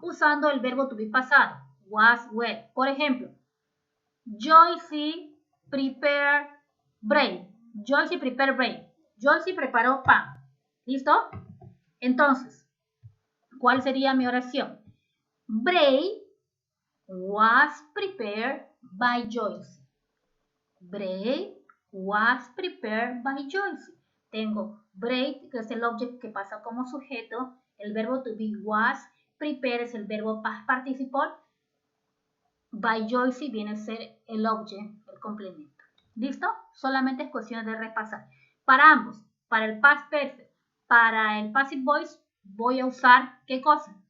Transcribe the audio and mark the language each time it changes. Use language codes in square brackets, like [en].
[es] Usando el verbo to be pasado, was, were. Por ejemplo, [en] Joyce prepare bread. Joyce prepare bread. [es] Joyce preparó pan. ¿Listo? Entonces, ¿cuál sería mi oración? [en] Bread was prepared by Joyce. Bread was prepared by Joyce. [es] Tengo bread, que es el objeto que pasa como sujeto. El verbo to be was. Prepare es el verbo past participle. [en] By Joyce [es] viene a ser el objeto, el complemento. ¿Listo? Solamente es cuestión de repasar. Para ambos, para el past perfect, para el passive voice, voy a usar, ¿qué cosa?